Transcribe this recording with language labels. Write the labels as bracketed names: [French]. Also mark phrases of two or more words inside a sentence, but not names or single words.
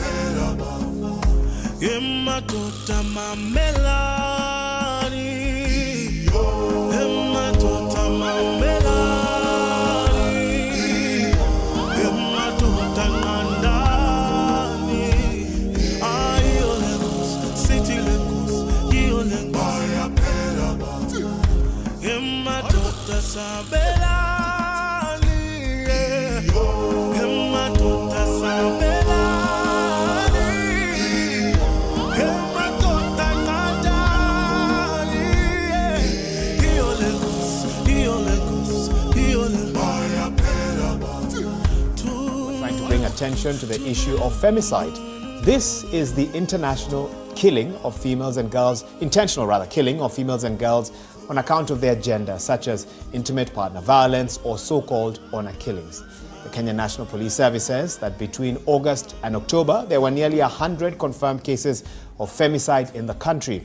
[Zulu] emadoda mamelani emadoda mamelani emadoda nqandani ayo lengosi sithi lengosi iyo lengosi emadoda sabelani emadoda sabelani emadoda nqandani iyo lengosi iyo lengosi iyo lengosi [English] Trying to bring attention to the issue of femicide. This is the international killing of females and girls, intentional rather, killing of females and girls on account of their gender, such as intimate partner violence or so-called honor killings. The Kenya National Police Service says that between August and October, there were nearly 100 confirmed cases of femicide in the country.